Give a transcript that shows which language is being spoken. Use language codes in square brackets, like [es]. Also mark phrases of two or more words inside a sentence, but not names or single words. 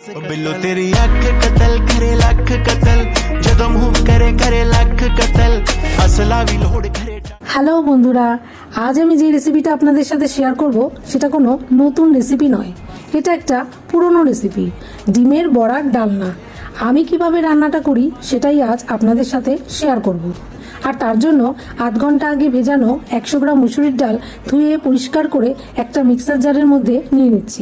[pa] ਬਿੱਲੋ ਤੇਰੀ ਅੱਖ ਕਤਲ ਕਰੇ ਲੱਖ ਕਤਲ ਜਦੋਂ ਮੂਵ ਕਰੇ ਕਰੇ ਲੱਖ ਕਤਲ ਅਸਲਾ ਭੀ ਲੋਡ ਕਰੇ। [bn] হ্যালো বন্ধুরা, আজ আমি যে রেসিপিটা আপনাদের সাথে শেয়ার করব সেটা কোনো নতুন রেসিপি নয়, এটা একটা পুরনো রেসিপি, ডিমের বড়ার ডালনা। আমি কিভাবে রান্নাটা করি সেটাই আজ আপনাদের সাথে শেয়ার করব। আর তার জন্য আধ ঘন্টা আগে ভেজানো 100 গ্রাম মুসুরির ডাল ধুয়ে পরিষ্কার করে একটা মিক্সার জারের মধ্যে নিয়ে নিচ্ছি।